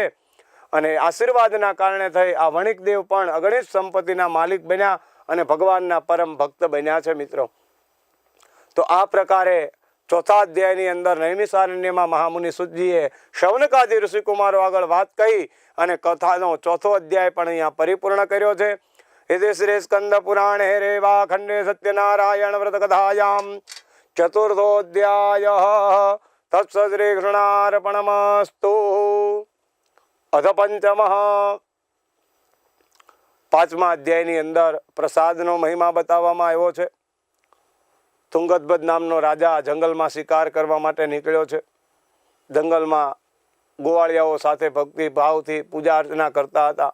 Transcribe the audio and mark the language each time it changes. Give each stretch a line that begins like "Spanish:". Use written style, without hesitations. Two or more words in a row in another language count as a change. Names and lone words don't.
Gujarati: અને આશીર્વાદના કારણે થઈ આ વણિકદેવ પણ અગણિત સંપત્તિના માલિક બન્યા અને ભગવાનના પરમ ભક્ત બન્યા છે મિત્રો. તો આ પ્રકારે 4થા અધ્યાયની અંદર નૈમિષારણ્યમાં મહામુનિ સુતજીએ શૌનકાદિ ઋષિકુમારો આગળ વાત કહી અને કથાનો 4થો અધ્યાય પણ અહીંયા પરિપૂર્ણ કર્યો છે.
Sanskrit: इति श्री स्कंद पुराणे रेवा खंडे सत्यनारायण व्रत कथायाम 4थोऽध्याय तत्सश्री कृष्णार्पणमस्तु. अथ पंचम
Gujarati: 5મા અધ્યાયની અંદર પ્રસાદનો મહિમા બતાવવામાં આવ્યો છે. તુંગદબદ નામનો રાજા જંગલમાં શિકાર કરવા માટે નીકળ્યો છે. જંગલમાં ગોવાળિયાઓ સાથે ભક્તિ ભાવથી પૂજા અર્ચના કરતા હતા.